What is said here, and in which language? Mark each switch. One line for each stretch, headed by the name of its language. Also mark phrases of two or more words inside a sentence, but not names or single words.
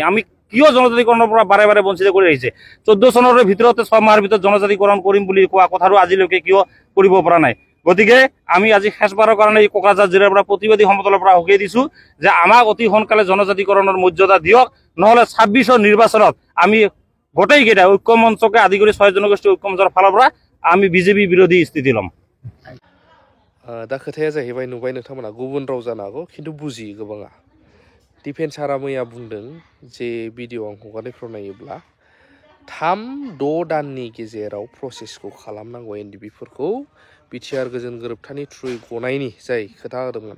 Assamese: আমি কিয় জনজাতিকৰণৰ পৰা বাৰে বাৰে বঞ্চিত কৰি আহিছে? 14 চনৰ ভিতৰতে 6 মাহৰ ভিতৰত জনজাতিকৰণ কৰিম বুলি কোৱা কথাটো আজিলৈকে কিয় কৰিব পৰা নাই? গতিকে আমি আজি শেষবাৰৰ কাৰণে এই কোকৰাঝাৰ জিলাৰ পৰা প্ৰতিবাদী সমদলৰ পৰা সকীয়াই দিছোঁ যে আমাক অতি সোনকালে জনজাতিকৰণৰ মৰ্যাদা দিয়ক, নহ'লে 26ৰ নিৰ্বাচনত আমি গোটেইকেইটা ঐক্য মঞ্চকে আদি কৰি 6 জনগোষ্ঠী ঐক্য মঞ্চৰ ফালৰ পৰা আমি বিজেপি বিৰোধী স্থিতি ল'ম।
Bodo: दा खोथाया जाहैबाय, नुबाय नोंथांमोना गुबुन राव जानो हागौ, खिन्थु बुजियो गोबाङा। डिफेन्स सारा मैया बुंदों जे भिडिअ आं हगारनायफ्राव नायोब्ला 3-6 दाननि गेजेराव प्रसेसखौ खालामनांगौ एनडिपिफोरखौ बिटिआर गोजोन गोरोबथानि थ्रुयै गनायनि जाय खोथा होदोंमोन।